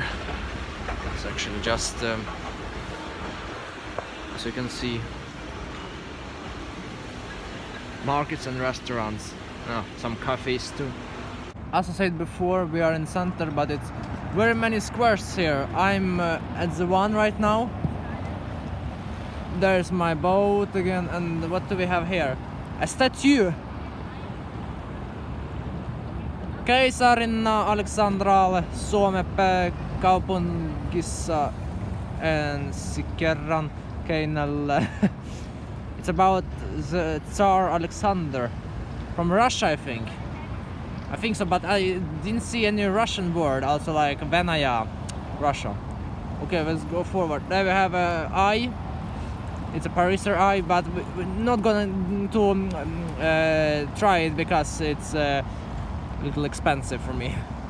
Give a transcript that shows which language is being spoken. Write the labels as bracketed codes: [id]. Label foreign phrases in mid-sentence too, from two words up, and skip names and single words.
[en] It's actually just as you can see, markets and restaurants. Some cafes too. As I said before, we are in center, but it's very many squares here. I'm at the one right now. There's my boat again, and what do we have here? A statue. [fi] Keisarinna Alexandralle Suomen pääkaupungissa ensi kerran keinällä. [en] It's about the Tsar Alexander from Russia, I think. I think so, but I didn't see any Russian word, also like Venaya, Russia. Okay, let's go forward. There we have an eye. It's a Pariser eye, but we're not going to try it because it's a little expensive for me.